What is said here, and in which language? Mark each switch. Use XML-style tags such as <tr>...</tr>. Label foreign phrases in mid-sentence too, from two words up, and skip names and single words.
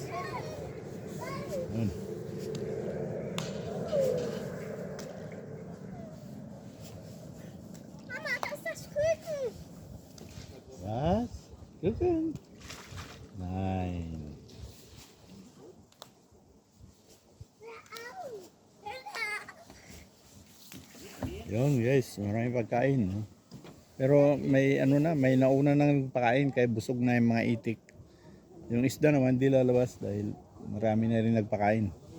<tl>Yun. Mama,</tl> <de>das ist das Küken. Was? Kuchen. Nein.</de> <tl>Yun guys, maraming pagkain. No? Pero may may nauna nang pagkain kaya busog na yung mga itik. Yung isda naman di lalabas dahil marami na rin nagpakain.</tl>